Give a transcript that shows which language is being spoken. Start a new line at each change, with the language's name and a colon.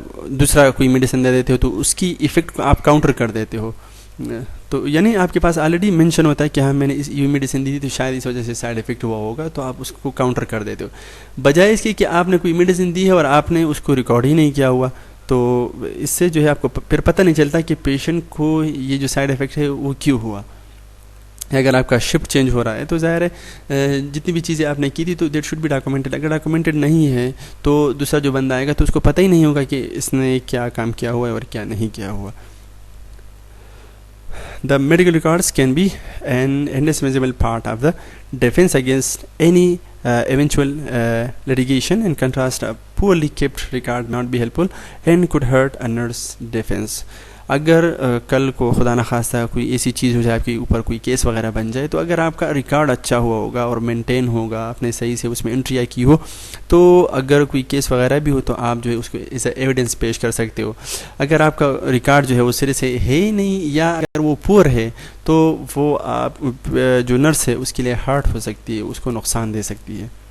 Urdu: دوسرا کوئی میڈیسن دے دیتے ہو، تو اس کی ایفیکٹ کو آپ کاؤنٹر کر دیتے ہو۔ تو یعنی آپ کے پاس آلریڈی مینشن ہوتا ہے کہ ہاں میں نے یہ میڈیسن دی تھی تو شاید اس وجہ سے سائیڈ ایفیکٹ ہوا ہوگا، تو آپ اس کو کاؤنٹر کر دیتے ہو، بجائے اس کے کہ آپ نے کوئی میڈیسن دی ہے اور آپ نے اس کو ریکارڈ ہی نہیں کیا ہوا۔ تو اس سے جو ہے آپ کو پھر پتہ نہیں چلتا کہ پیشنٹ کو یہ جو سائیڈ ایفیکٹ ہے وہ کیوں ہوا۔ اگر آپ کا شفٹ چینج ہو رہا ہے تو ظاہر ہے جتنی بھی چیزیں آپ نے کی تھی تو
English: That should be documented.
Urdu: اگر ڈاکومنٹڈ نہیں ہے تو دوسرا جو بندہ آئے گا تو اس کو پتہ ہی نہیں ہوگا کہ اس نے کیا کام کیا ہوا ہے اور کیا نہیں کیا ہوا۔
English: The medical records can be an indispensable part of the defense against any eventual litigation. In contrast, a poorly kept record may not be helpful and could hurt a nurse's defense.
Urdu: اگر کل کو خدا نخواستہ کوئی ایسی چیز ہو جائے آپ کے اوپر کوئی کیس وغیرہ بن جائے تو اگر آپ کا ریکارڈ اچھا ہوا ہوگا اور مینٹین ہوگا, آپ نے صحیح سے اس میں انٹری کی ہو, تو اگر کوئی کیس وغیرہ بھی ہو تو آپ جو ہے اس کو
English: as a evidence
Urdu: پیش کر سکتے ہو. اگر آپ کا ریکارڈ جو ہے وہ سرے سے ہے ہی نہیں, یا اگر وہ پور ہے, تو وہ آپ جو نرس ہے اس کے لیے ہارٹ ہو سکتی ہے, اس کو نقصان دے سکتی ہے.